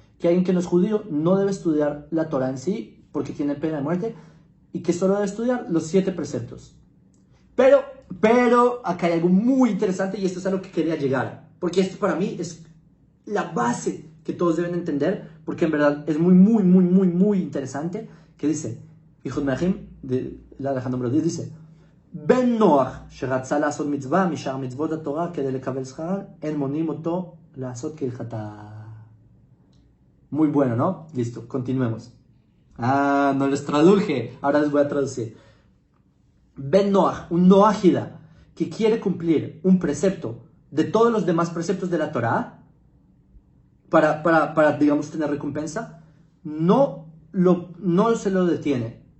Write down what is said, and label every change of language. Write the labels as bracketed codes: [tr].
[es] Que alguien que no es judío no debe estudiar la Torah en sí, porque tiene pena de muerte, y que solo debe estudiar los 7 preceptos. Pero, acá hay algo muy interesante, y esto es a lo que quería llegar, porque esto para mí es la base que todos deben entender, porque en verdad es muy, muy, muy, muy, muy interesante. Que dice, Ilhot Melachim, de la halajá número 10, dice, [he] Ben Noach, שרצה לעשות מצווה משאר מצוות התורה כדי לקבל שכרן, אין מונעים אותו לעשות כהלכתה. [es] Muy bueno, ¿no? Listo, continuemos. Ah, no les traduje, ahora les voy a traducir. Ben Noach, un noágida que quiere cumplir un precepto de todos los demás preceptos de la Torá para digamos, tener recompensa, no se lo detiene.